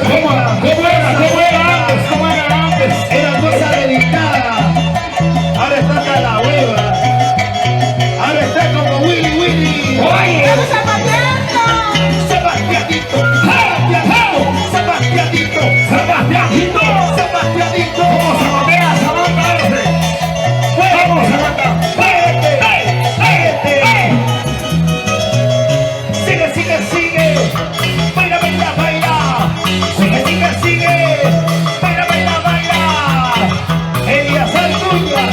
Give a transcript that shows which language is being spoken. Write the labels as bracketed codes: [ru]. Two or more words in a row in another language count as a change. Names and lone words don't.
[es] quechua. ¿Cómo era antes? ¿Cómo era antes? Era cosa delicada. Ahora está hasta la hueva. Ahora está como Willy Willy. Oye, ¡Estamos zapateando! Sebastianito. Sebastianito. Sebastianito. Sebastianito. Sebastianito. ¿Cómo se matea Samantha Arce? Vamos, Samantha. Sigue, sigue, sigue. Baila, baila, baila. Sigue, sigue, sigue. Baila, baila, baila. Elías Altuñas.